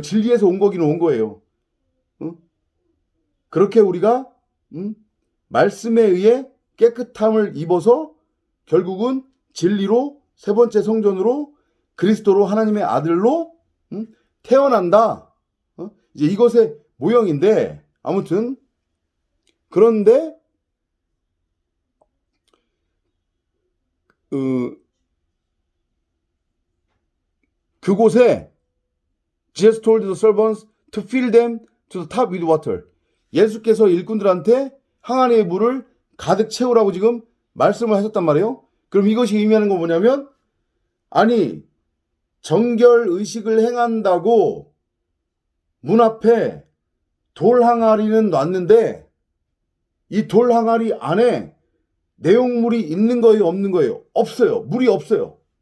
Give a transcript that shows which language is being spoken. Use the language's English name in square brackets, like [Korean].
[Korean] 진리에서 온 거기는 온 거예요. 그렇게 우리가 말씀에 의해 깨끗함을 입어서 결국은 진리로 세 번째 성전으로 그리스도로 하나님의 아들로 태어난다. 이제 이것의 모형인데 아무튼 그런데 그곳에 [English] Jesus told the servants to fill them to the top with water. [Korean] 예수께서 일꾼들한테 항아리의 물을 가득 채우라고 지금 말씀을 하셨단 말이에요. 그럼 이것이 의미하는 건 뭐냐면 아니 정결 의식을 행한다고 문 앞에 돌 항아리는 놨는데 이 돌 항아리 안에 내용물이 있는 거예요, 없는 거예요? 없어요. 물이 없어요.